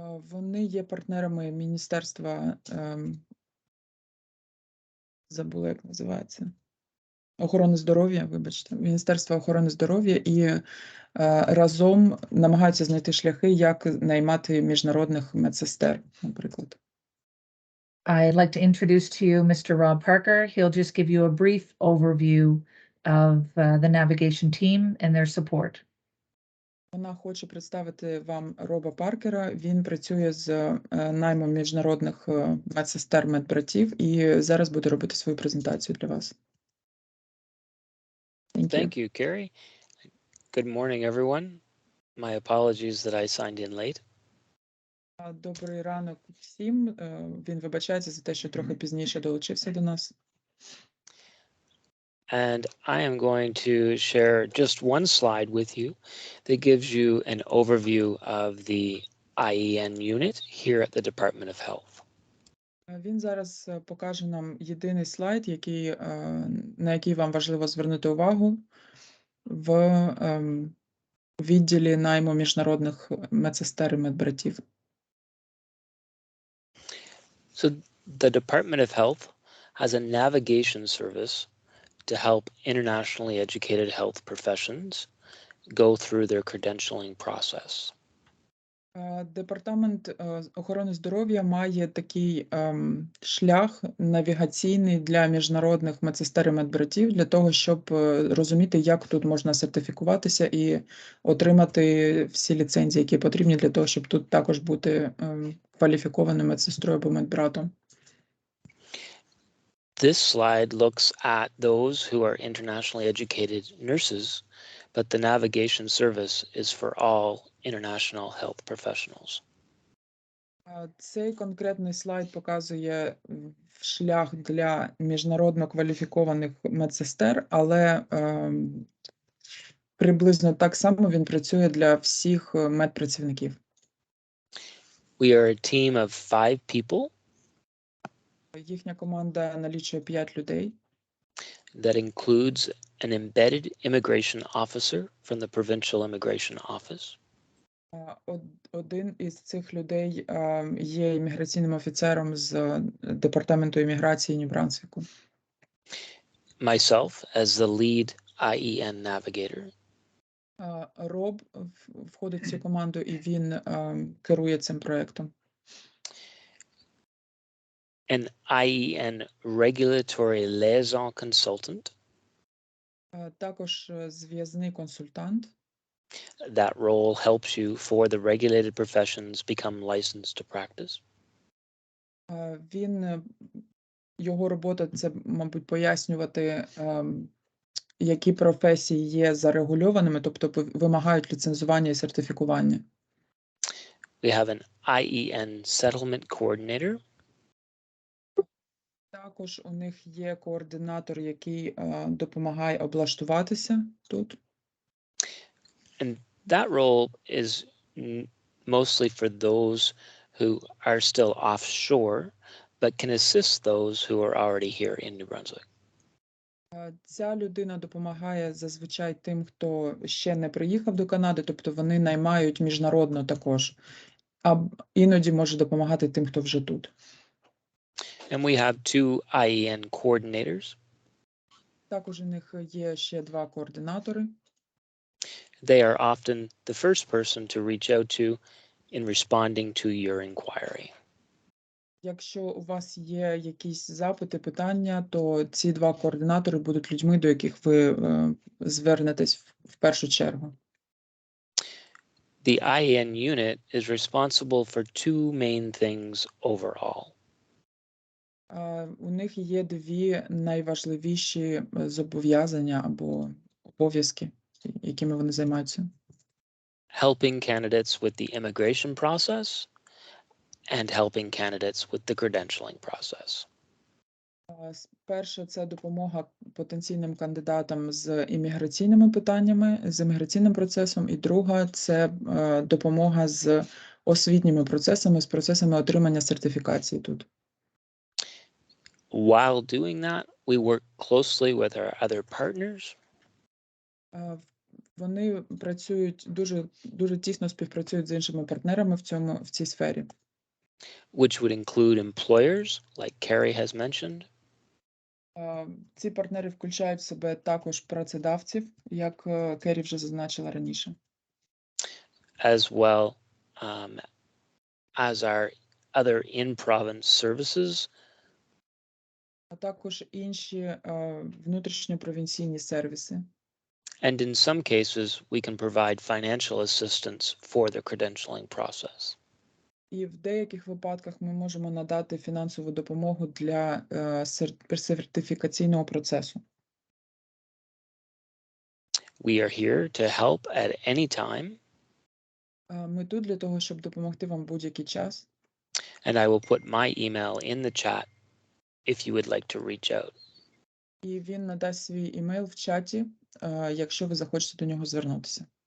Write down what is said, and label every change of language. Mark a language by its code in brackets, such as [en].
[uk] Вони є партнерами Міністерства, забула, як називається, охорони здоров'я, вибачте, Міністерства охорони здоров'я, і разом намагаються знайти шляхи, як наймати міжнародних медсестер, наприклад. [en] I'd like to introduce to you Mr. Rob Parker. He'll just give you a brief overview of the navigation team and their support. [uk] Вона хоче представити вам Роба Паркера. Він працює з наймом міжнародних медсестер, медбратів, і зараз буде робити свою презентацію для вас. [en] Thank you, Carrie. Good morning, everyone. My apologies that I signed in late. [uk] Добрий ранок всім. Він вибачається за те, що трохи пізніше долучився до нас. [en] And I am going to share just one slide with you that gives you an overview of the IEN unit here at the Department of Health. [uk] Він зараз покаже нам єдиний слайд, на який вам важливо звернути увагу в відділі найму міжнародних медсестер і медбратів. [en] So the Department of Health has a navigation service to help internationally educated health professions go through their credentialing process. [uk] Департамент охорони здоров'я має такий шлях навігаційний для міжнародних медсестер і медбратів для того, щоб розуміти, як тут можна сертифікуватися і отримати всі ліцензії, які потрібні для того, щоб тут також бути кваліфікованим медсестрою або медбратом. [en] This slide looks at those who are internationally educated nurses, but the navigation service is for all international health professionals. [uk] Цей конкретний слайд показує шлях для міжнародно кваліфікованих медсестер, але приблизно так само він працює для всіх медпрацівників. [en] We are a team of 5 people. [uk] Їхня команда налічує 5 людей. [en] That includes an embedded immigration officer from the provincial immigration office. [uk] Один із цих людей є імміграційним офіцером з департаменту імміграції Нью-Брансвіку. [en] Myself as the lead IEN navigator. [uk] Роб входить в цю команду, і він керує цим проєктом. [en] An IEN regulatory liaison consultant. [uk] Також зв'язний консультант. [en] That role helps you for the regulated professions become licensed to practice. [uk] Його робота – це, мабуть, пояснювати, які професії є зарегульованими, тобто вимагають ліцензування і сертифікування. [en] We have an IEN settlement coordinator. [uk] Також у них є координатор, який допомагає облаштуватися тут. [en] And that role is mostly for those who are still offshore, but can assist those who are already here in New Brunswick. [uk] Ця людина допомагає зазвичай тим, хто ще не приїхав до Канади, тобто вони наймають міжнародно також, а іноді може допомагати тим, хто вже тут. [en] And we have 2 IEN coordinators. [uk] Також у них є ще 2 координатори. [en] They are often the first person to reach out to in responding to your inquiry. [uk] Якщо у вас є якісь запити, питання, то ці 2 координатори будуть людьми, до яких ви звернетесь в першу чергу. [en] The IEN unit is responsible for 2 main things overall. [uk] У них є 2 найважливіші зобов'язання або обов'язки, якими вони займаються. [en] Helping candidates with the immigration process and helping candidates with the credentialing process. [uk] Перше – це допомога потенційним кандидатам з імміграційними питаннями, з імміграційним процесом. І друга – це допомога з освітніми процесами, з процесами отримання сертифікації тут. [en] While doing that, we work closely with our other partners. [uk] Вони працюють дуже тісно співпрацюють з іншими партнерами в цій сфері. [en] Which would include employers, like Carrie has mentioned. [uk] Ці партнери включають в себе також працедавців, як Керрі вже зазначила раніше. [en] As well as our other in-province services. [uk] А також інші внутрішньопровінційні сервіси. [en] And in some cases, we can provide financial assistance for the credentialing process. [uk] І в деяких випадках ми можемо надати фінансову допомогу для сертифікаційного процесу. [en] We are here to help at any time. [uk] Ми тут для того, щоб допомогти вам будь-який час. [en] And I will put my email in the chat if you would like to reach out. [uk] І він надасть свій імейл в чаті, якщо ви захочете до нього звернутися.